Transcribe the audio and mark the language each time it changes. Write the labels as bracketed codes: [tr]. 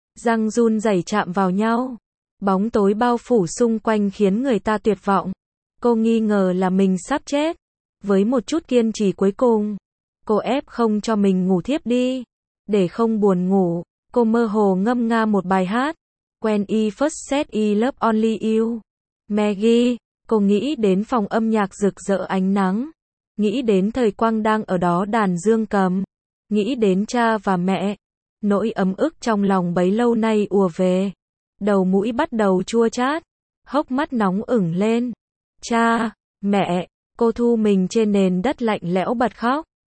[vi] Răng run rẩy chạm vào nhau. Bóng tối bao phủ xung quanh khiến người ta tuyệt vọng. Cô nghi ngờ là mình sắp chết. Với một chút kiên trì cuối cùng, cô ép không cho mình ngủ thiếp đi. Để không buồn ngủ, cô mơ hồ ngâm nga một bài hát. [en] When I first said I love only you. [vi] Maggie, cô nghĩ đến phòng âm nhạc rực rỡ ánh nắng. Nghĩ đến Thời Quang đang ở đó đàn dương cầm. Nghĩ đến cha và mẹ. Nỗi ấm ức trong lòng bấy lâu nay ùa về. Đầu mũi bắt đầu chua chát. Hốc mắt nóng ửng lên. Cha, mẹ, cô thu mình trên nền đất lạnh lẽo bật khóc.